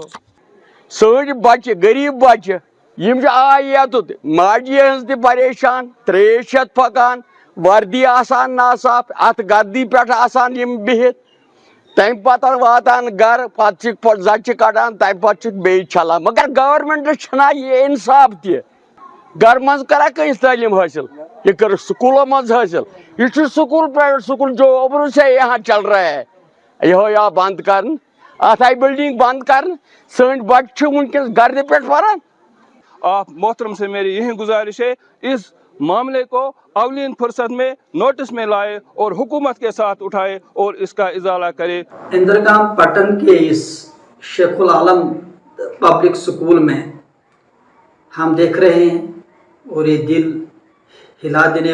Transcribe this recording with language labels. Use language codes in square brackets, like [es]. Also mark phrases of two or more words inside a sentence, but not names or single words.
[ks] سٲنۍ بچہِ غریٖب بچہِ یِم چھِ آے یوٚتُت ماجہِ ہٕنٛز تہِ پریشان ترٛیش ہٮ۪تھ پکان وردی آسان ناصاف اتھ گردی پٮ۪ٹھ آسان یِم بِہِتھ تمہِ پتہٕ واتان گرٕ پتہٕ چھِکھ زچہِ کڑان تمہِ پتہٕ چھِکھ بیٚیہِ چھلان مگر گورمنٹس چھُنہ یہِ انصاف تہِ گرٕ منٛز کرا کٲنٛسہِ تعلیٖم حٲصِل یہِ کٔرٕکھ سکوٗلو منٛز حٲصِل یہِ چھُ سکوٗل [en] private school [ur] جو ابرو سے یہاں چل رہا ہے [ks] یِہوے آو بنٛد کرنہٕ اتھ آیہِ بلڈنگ بنٛد کرنہٕ سٲنۍ بچہِ چھِ وُنکیٚس گردِ پٮ۪ٹھ پران [ur] آپ محترم سے میری یہی گزارش ہے اس معاملے کو اولین فرصت میں نوٹس میں لائے اور حکومت کے ساتھ اٹھائے اور اس کا ازالہ کرے اندرگام پٹن کے اس شیخ العالم پبلک سکول میں ہم دیکھ رہے ہیں اور یہ دل ہلا دینے